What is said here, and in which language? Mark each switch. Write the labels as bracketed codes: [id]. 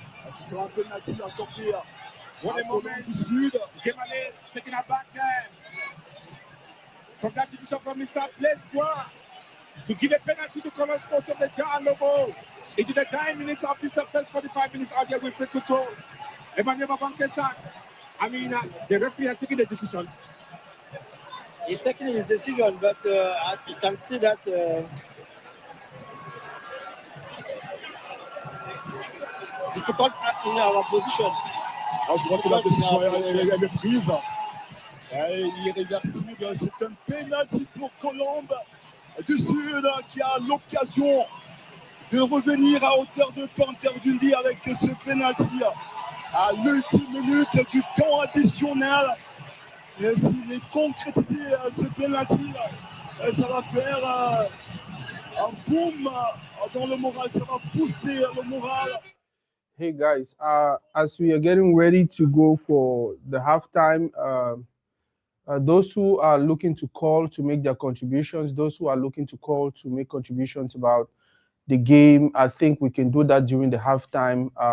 [fr] ce sera un penalty accordé à la Colombe du Sud. [en] Kemale taking a back there. From that decision from Mr. Blesbois. to give a penalty to Colombe Sports of Dja and Lobo into the 9 minutes of this first 45 minutes out there with free control. Emmanuel Mabankesa, the referee has taken the decision. He's taking his decision, but you can see that difficult in our position. [fr] Je crois que la décision elle est prise. Irréversible, c'est un penalty pour Colombe du Sud qui a l'occasion de revenir à hauteur de Panther of Nde avec ce penalty à l'ultime minute du temps additionnel. Et s'il est concrétisé ce penalty, ça va faire un boom dans le moral, ça va booster le moral. [en] Hey guys, as we are getting ready to go for the halftime, those who are looking to call to make their contributions, those who are looking to call to make contributions about the game, I think we can do that during the halftime.